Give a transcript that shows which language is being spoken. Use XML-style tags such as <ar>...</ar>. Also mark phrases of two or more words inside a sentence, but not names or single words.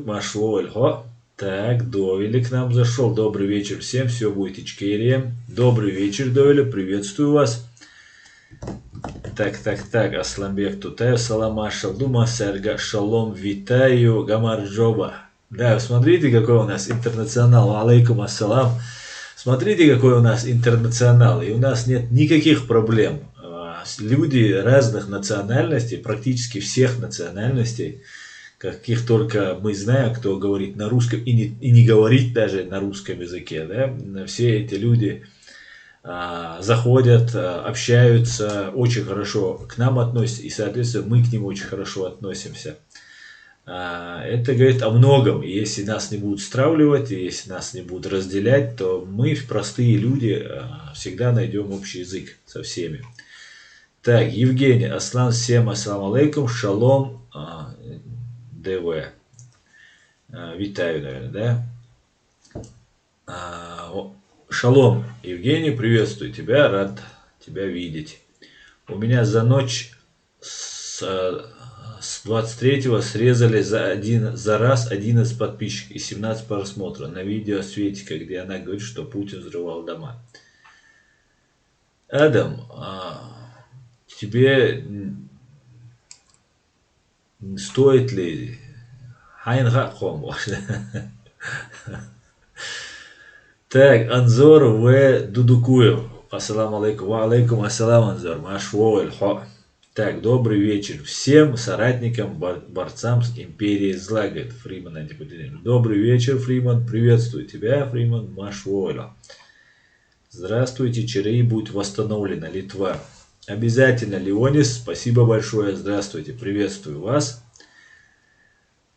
<ce>Маш воль хо.</ce> <ru>Так, Довели к нам зашел. Добрый вечер всем. Все будет Ичкерия. Добрый вечер, Довели. Приветствую вас. Так. Асламбек Тутаев. Саламашал. Дума Серга. Шалом, витаю. Гамарджоба. Да, смотрите, какой у нас интернационал.</ru> <ar>عليكم السلام.</ar> <ru>Смотрите, какой у нас интернационал. И у нас нет никаких проблем. Люди разных национальностей, практически всех национальностей, каких только мы знаем, кто говорит на русском и не говорит даже на русском языке. Да? Все эти люди заходят, общаются, очень хорошо к нам относятся, и, соответственно, мы к ним очень хорошо относимся. Это говорит о многом. И если нас не будут стравливать, и если нас не будут разделять, то мы, простые люди, всегда найдем общий язык со всеми. Так, Евгений, Аслан, всем</ru> <ar>السلام عليكم,</ar> <ru>шалом, ДВ. Витаю, наверное, да? Шалом, Евгений, приветствую тебя, рад тебя видеть. У меня за ночь с 23-го срезали за раз 11 подписчиков и 17 просмотров на видео Светика, где она говорит, что Путин взрывал дома. Адам, тебе стоит ли Так, Анзор В.</ru> <ar>Дудукуев. السلام عليكم. و عليكم السلام,</ar> <ru>Анзор.</ru> <ce>Машвоэль хо.</ce> <ru>Так, добрый вечер всем соратникам, борцам с империей зла, говорит Фриман Антипутин. Добрый вечер, Фриман. Приветствую тебя, Фриман.</ru> <ce>Машвоэля.</ce> <ru>Здравствуйте, ЧРИ будет восстановлена, Литва. Обязательно, Леонис, спасибо большое, здравствуйте, приветствую вас.</ru>